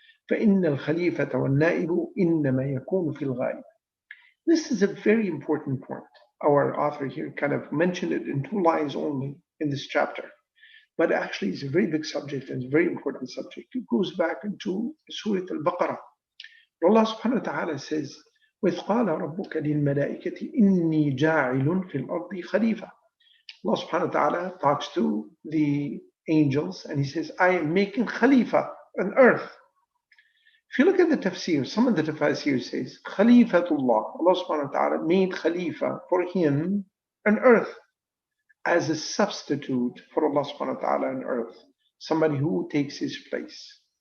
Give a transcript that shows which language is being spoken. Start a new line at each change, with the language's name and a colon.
Arabic: فَإِنَّ الْخَلِيفَةَ وَالنَّائِبُ إِنَّمَا يَكُونُ فِي الْغَالِبِ.
English: This is a very important point. Our author here kind of mentioned it in 2 lines only in this chapter. But actually, it's a very big subject and it's a very important subject. It goes back into Surah Al-Baqarah.
Arabic: Allah subhanahu wa ta'ala says, وَإِذْ قَالَ رَبُّكَ لِلْمَلَائِكَةِ إِنِّي جَاعِلٌ فِي الْأَرْضِ خَلِيفَةً.
English: Allah subhanahu wa ta'ala talks to the angels and he says, I am making Khalifa on earth. If you look at the tafsir, some of the tafsir says, Khalifatullah, Allah subhanahu wa ta'ala made Khalifa for him on earth as a substitute for Allah subhanahu wa ta'ala on earth, somebody who takes his place.